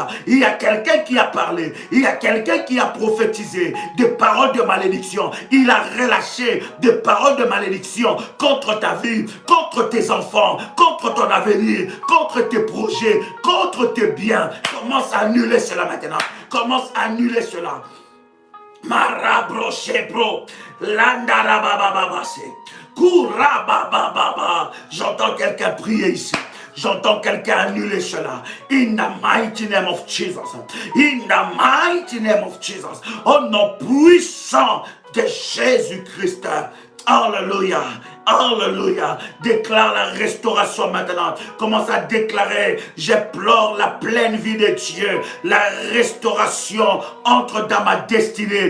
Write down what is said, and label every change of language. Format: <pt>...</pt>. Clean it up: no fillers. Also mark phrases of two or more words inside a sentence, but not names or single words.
<fr>Il y a quelqu'un qui a parlé, il y a quelqu'un qui a prophétisé des paroles de malédiction. Il a relâché des paroles de malédiction contre ta vie, contre tes enfants, contre ton avenir, contre tes projets, contre tes biens. Commence à annuler cela maintenant. Commence à annuler cela. Marabro shebro, landarabababase, kurababababa. J'entends quelqu'un prier ici. J'entends quelqu'un annuler cela.</fr> <en>In the mighty name of Jesus. In the mighty name of Jesus.</en> <fr>Au nom puissant de Jésus-Christ. Alléluia. Alléluia. Déclare la restauration maintenant. Commence à déclarer, j'implore la pleine vie de Dieu. La restauration entre dans ma destinée.</fr>